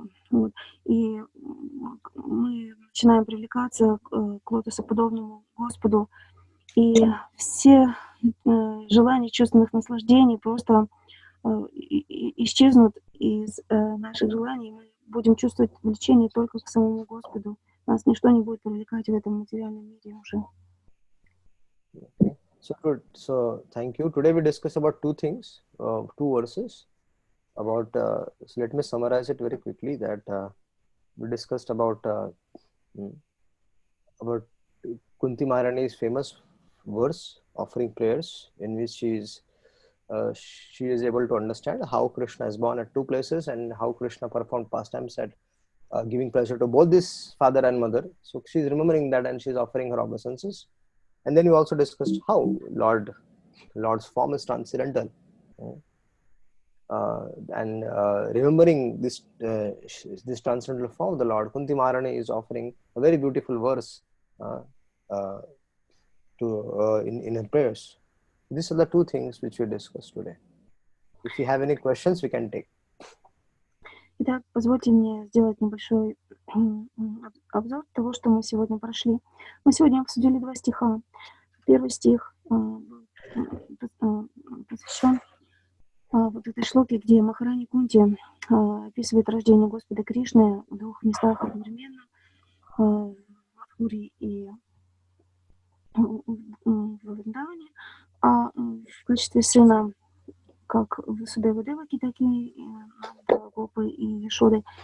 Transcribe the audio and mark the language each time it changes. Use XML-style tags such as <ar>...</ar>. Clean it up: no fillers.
<ru>мы начинаем привлекаться к лотосоподобному Господу, и все желания чувственных наслаждений просто исчезнут из наших желаний, мы будем чувствовать влечение только к самому Господу. Нас ничто не будет привлекать в этом материальном мире уже.</ru> <en>So good. So thank you. Today we discussed about two things, two verses. So let me summarize it very quickly. That we discussed about Kunti Maharani's famous verse, offering prayers in which she is able to understand how Krishna is born at two places and how Krishna performed pastimes at giving pleasure to both this father and mother. So she's remembering that and she's offering her obeisances. And then we also discussed how Lord's form is transcendental. And remembering this transcendental form of the Lord, Kunti Maharani is offering a very beautiful verse in her prayers. These are the two things which we discussed today. If you have any questions, we can take.</en> <ru>Итак, позвольте мне сделать небольшой обзор того, что мы сегодня прошли. Мы сегодня обсудили 2 стиха. Первый стих посвящен вот этой шлоке, где Махарани Кунти описывает рождение Господа Кришны в 2 местах одновременно, в Мадхури и в Вриндаване, а в качестве сына как Васудева Деваки, так и Гопы и Ешоды.</ru>